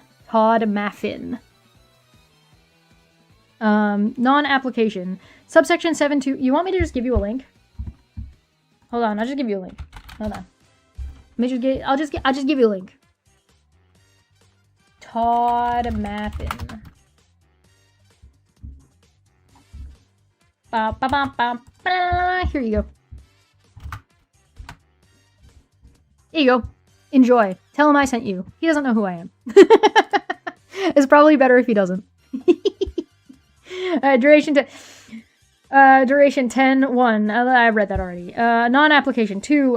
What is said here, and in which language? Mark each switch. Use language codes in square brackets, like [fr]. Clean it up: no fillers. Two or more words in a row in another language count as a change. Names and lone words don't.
[en] Todd Maffin. Non-application. Subsection 7.2. You want me to just give you a link? Hold on, I'll just give you a link. Hold on. I'll just give you a link. Todd Maffin. Ba, ba, ba, ba, ba. Here you go. Here you go. Enjoy. Tell him I sent you. He doesn't know who I am. It's probably better if he doesn't. Duration 10. 1. I read that already. Non-application. 2.